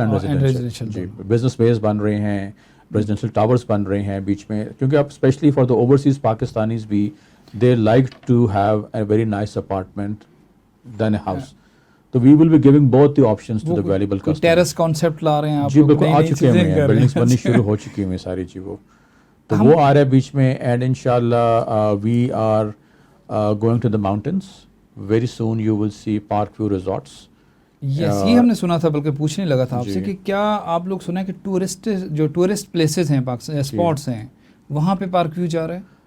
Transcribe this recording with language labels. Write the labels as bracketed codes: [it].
[en] And residential جی. [ur] Business بیس بن رہے ہیں, residential towers بن رہے ہیں بیچ میں, کیونکہ اب [en] Especially for the overseas Pakistanis بھی they like to have a very nice apartment than a house, تو we will be giving both the options to the valuable customer. [ur] Terrace concept لا رہے ہیں آپ جی بالکل, آ چکے ہیں, بلڈنگس بننی شروع ہو چکی ہیں ساری جی, وہ تو وہ آ رہا ہے بیچ میں. [en] And انشاءاللہ we are going to the mountains very soon, you will see park view resorts. [ur] یس, یہ ہم نے سنا تھا, بلکہ پوچھنے لگا تھا آپ سے کہ کیا آپ لوگ سنا ہے کہ ٹورسٹ پلیسز ہیں پاکستان, اسپاٹس ہیں, وہاں پہ پارک ویو جا رہا ہے؟